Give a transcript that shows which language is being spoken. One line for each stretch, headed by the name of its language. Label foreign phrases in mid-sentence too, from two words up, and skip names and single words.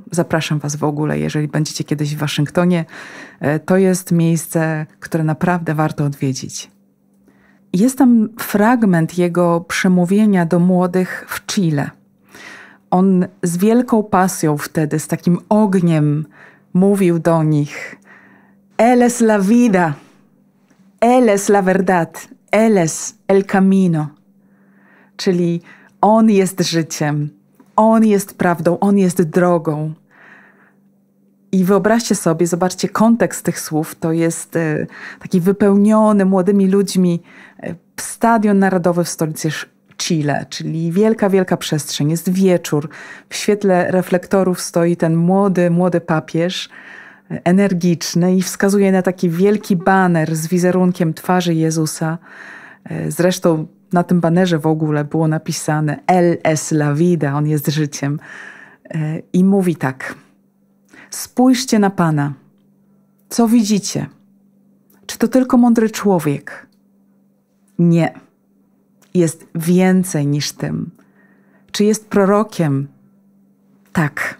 Polish: Zapraszam Was w ogóle, jeżeli będziecie kiedyś w Waszyngtonie. To jest miejsce, które naprawdę warto odwiedzić. Jest tam fragment jego przemówienia do młodych w Chile. On z wielką pasją wtedy, z takim ogniem mówił do nich:
Spanish: Él es la vida, Él es la verdad, Él es el camino.
Polish: Czyli On jest życiem, On jest prawdą, On jest drogą. I wyobraźcie sobie, zobaczcie kontekst tych słów. To jest taki wypełniony młodymi ludźmi stadion narodowy w stolicy Chile, czyli wielka, wielka przestrzeń. Jest wieczór. W świetle reflektorów stoi ten młody papież, energiczny, i wskazuje na taki wielki baner z wizerunkiem twarzy Jezusa. Zresztą na tym banerze w ogóle było napisane
Spanish: Él es la vida,
Polish: On jest życiem. I mówi tak: spójrzcie na Pana. Co widzicie? Czy to tylko mądry człowiek? Nie. Jest więcej niż tym. Czy jest prorokiem? Tak.